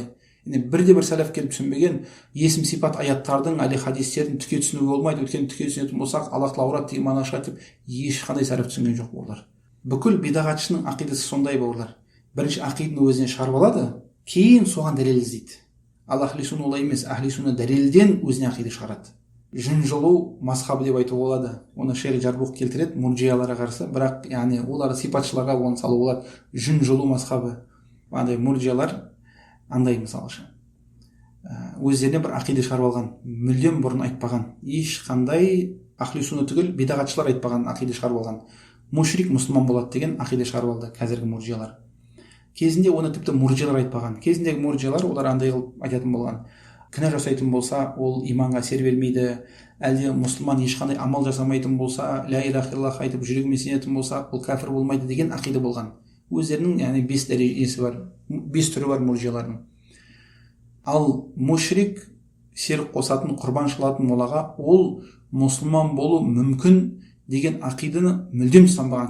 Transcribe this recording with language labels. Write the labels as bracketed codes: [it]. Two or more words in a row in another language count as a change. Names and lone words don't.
[kk] Бірде бір сәләф келіп түсінбеген есім сипат аяттардың, әлі хадистердің түке түсінуге болмайды. Өйткені түке түсінетін болсақ, Аллах тағала аурат деген мағына шығады деп ешқандай сәләф түсінген жоқ бауырлар. Бүкіл бидағатшының ақидасы сондай бауырлар. Бірінші ақиданы өзіне шығарып алады, кейін соған дәлел іздейді. Ал [ar] أهل السنة [kk] олай емес, [ar] أهل السنة [kk] дәлелден өзіне ақида шығарады. Жүн жұлу мазхабы деп айтуға болады. Оны шейх Жарбух келтіреді мурджияларға қарсы, бірақ яғни олар сипатшыларға оны салу болады. Жүн жұлу мазхабы. Андай мурджиялар андай мысалшы өздеріне бір ақида шығарып алған, мүлдем бұрын айтпаған, ешқандай [ar] أهل السنة [kk] түгіл бидағатшылар айтпаған ақида шығарып алған. Мушрик мұсылман болады деген ақида шығарып алды қазіргі мурджиялар. Кезінде оны тіпті мурджиялар айтпаған. Кезіндегі мурджиялар олар андай қылып айтатын болған: кінә жасайтын болса, ол иманға әсер бермейді, әлде мұсылман ешқандай амал жасамайтын болса, [ar] لا إله إلا الله [kk] айтып жүрегімен сенетін болса, ол кәфір болмайды деген ақида болған. Өздерінің яғни 5 дәрежесі бар, 5 түрі бар мурджиялардың. Ал мушрик, серік қосатын, құрбан шалатын молаға, ол мұсылман болу мүмкін деген ақиданы мүлдем ұстанбаған.